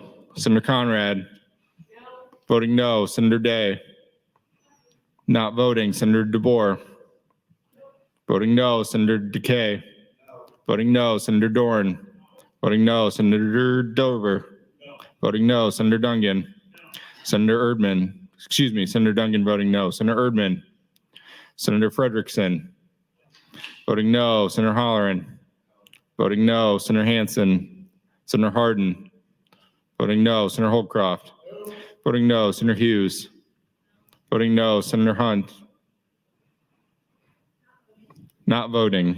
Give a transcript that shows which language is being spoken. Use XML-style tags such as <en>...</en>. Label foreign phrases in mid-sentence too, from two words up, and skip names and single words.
<en>Senator Conrad, voting no. Senator Day, not voting. Senator DeBoer, voting no. Senator DeKay, voting no. Senator Dorn, voting no. Senator Dover, voting no. Senator Dungan, Senator Senator Dungan voting no. Senator Erdman, Senator Frederickson, voting no. Senator Holleran, voting no. Senator Hansen, Senator Hardin, voting no. Senator Holcroft, voting no. Senator Hughes, voting no. Senator Hunt, not voting.</en>